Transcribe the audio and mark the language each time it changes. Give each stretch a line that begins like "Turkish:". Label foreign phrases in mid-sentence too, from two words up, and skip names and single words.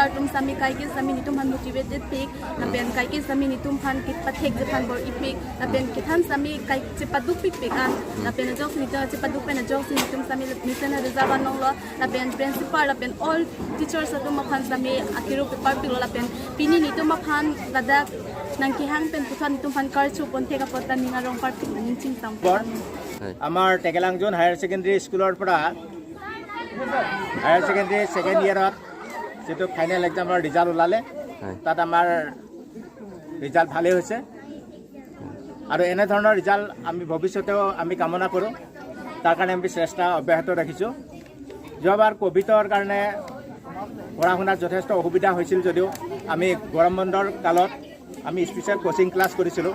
Karbi: tum sami kai ke sami nitum han motivated pik la pen kai ke sami nitum han ke pathek je han bor ipik la pen ke than sami kai chipaduk pik pik an la pen jok si nitum chipaduk pen a jok si nitum sami mission ha rezaban nong lo la pen principal la pen
English: all teachers
Karbi: atum maphan sami akiru karpik lo la pen pini nitum maphan ladak nang kihang pen putan tum fan karchu ponte ka potan ninga rong part ning ching tam
Assamese: amar Tikilangjun Higher Secondary Schoolor pora
English: Higher Secondary second year
Assamese: ot যেটো
English: final exam result
Assamese: ওলালে তাত আমাৰ ৰিজাল্ট ভালে হৈছে আৰু এনে ধৰণৰ ৰিজাল্ট আমি ভৱিষ্যতেও আমি কামনা কৰোঁ তাৰ কাৰণে আমি চেষ্টা অব্যাহত ৰাখিছোঁ যোৱাবাৰ কোভিডৰ কাৰণে পঢ়া শুনাত যথেষ্ট অসুবিধা হৈছিল যদিও আমি গৰম বন্ধৰ কালত আমি
English: special coaching class
Assamese: কৰিছিলোঁ